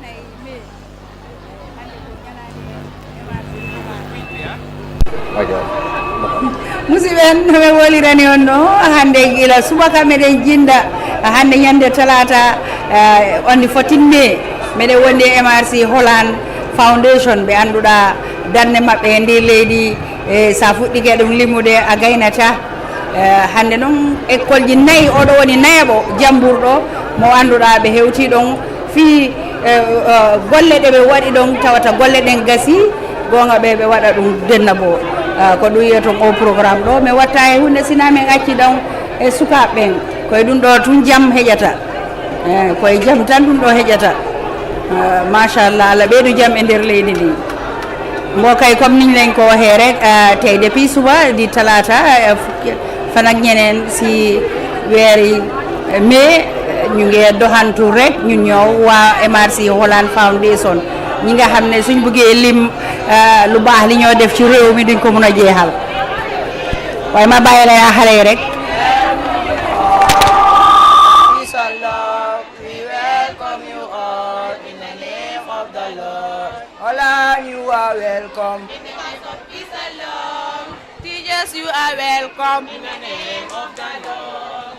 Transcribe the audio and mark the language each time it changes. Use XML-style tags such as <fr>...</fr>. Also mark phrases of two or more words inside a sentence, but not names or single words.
<ff>Musiben no wolirani on no hande gila subaka meden jinda hande nyande talata</ff> <en>on the 14 May</en> <ff>mede wonde MRC Holland Foundation be anduda danne mabbe ndi leydi sa fuddike dum limude a gaynata hande non école ji nayi odo woni nayabo jamburdo mo anduda be hewti don fi golle de be wadi don tawata golle den gasi gonga be wada dum dennabo ko du yeto o programme do me watta e hunde siname acci don e sukaben koy dum do tun jam hejata koy jam tan dum do hejata machallah Allah ɓeydu jam e nder leydi ndi</ff> <wo>mbokay comme niñ leen ko waxee rek tey depuis suba di talata fan ak ñeneen si weeri mai ñu ngi doxantu rek ñun ñëw waa MRC Holland Foundation ñi nga xam ne suñ bëggee lim lu baax li ñoo def ci réew mi duñ ko mën a jeexal waaye ma bàyyi la yaa xale yi rek.</wo> <en>Peace and love, we welcome you all in the name of the Lord. Holland, you are welcome. In the house of peace and love. Teachers, you are welcome. In the name of the Lord.</en>